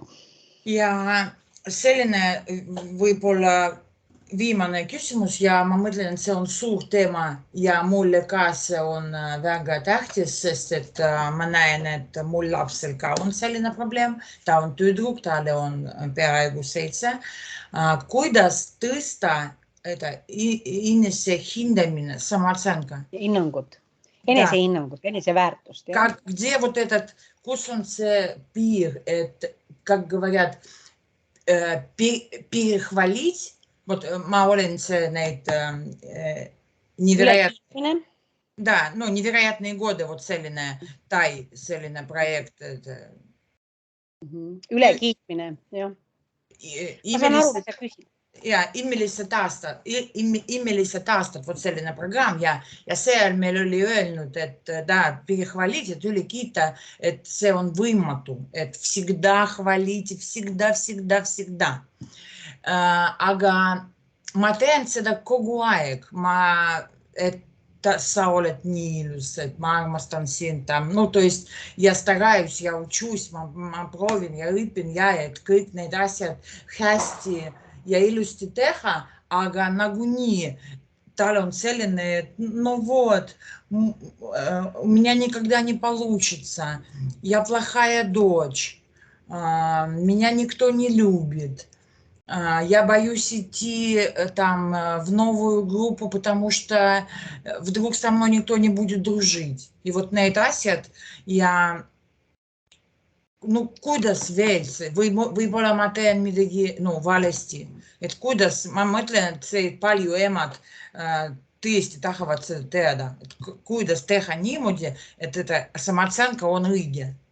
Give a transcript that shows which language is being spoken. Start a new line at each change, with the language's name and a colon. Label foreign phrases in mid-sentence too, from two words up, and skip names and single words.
Estonian: Ja selline võib-olla viimane küsimus ja ma mõtlen, et see on suur teema ja mulle ka see on väga tähtis, sest et ma näen, et mul lapsel ka on selline probleem. Ta on tüdruk, talle on peaaegu 7. Kuidas tõsta enese hindamine, samooценка? Hinnangut, enesehinnangut, eneseväärtust.
Russian: Где вот этот,
Estonian: kus on see piir, et,
Russian: как говорят, перехвалить.
Estonian: Вот ma olen see neid
Russian: невероятные годы,
Estonian: вот selline projekt. Ülekiitmine, jah. Ma saan aru, mida sa küsid. ja immelised aastad, vot selline programm ja seal meil oli öelnud, et перехвалить, et üle kiita, et see on võimatu, et
Russian: всегда хвалите, всегда.
Estonian: Aga ma teen seda kogu aeg, et sa oled nii ilus, et ma armastan
Russian: sind там, ну, то есть я стараюсь, я учусь,
Estonian: ma proovin ja õpin ja et kõik need asjad hästi ja ilusti teha, aga nagunii tal on selline, et no
Russian: вот, у меня никогда не получится, я плохая дочь, меня никто не любит. Я боюсь идти там в новую группу, потому что вдруг со мной никто не будет дружить. И вот
Estonian: need asjad ja no kuidas veel see, võib-olla ma teen midagi valesti, et kuidas, ma mõtlen, et see palju emad tõesti tahavad seda teada, et kuidas teha niimoodi, et samootsõnka on õige.